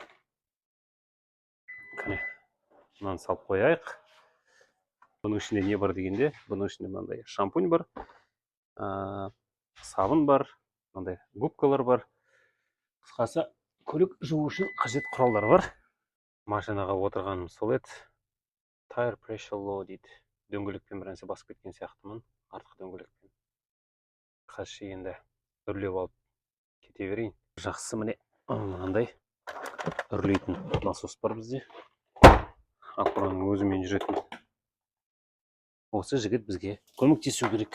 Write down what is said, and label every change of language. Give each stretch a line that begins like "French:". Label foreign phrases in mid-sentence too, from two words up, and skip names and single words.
Kazakh: Қане, мынаны салып қояйық. Бұның ішінде не бар дегенде, бұның ішінде мынандай шампунь бар, сабын бар, мынандай губкалар бар. Қысқасы, көлік жуу үшін қажет құралдар бар. Машинаға отырғаным сол еді.
English: Tire pressure low
Kazakh: дейді. Дөңгелекпен бір нәрсе басып кеткен сияқтымын, артқы дөңгелекпен. Қазір енді үрлеп алып кете берейін. Жақсы, міне мынандай үрлейтін насос бар бізде. Ақпараның өзімен жүретін. Осы жігіт бізге көмектесу керек.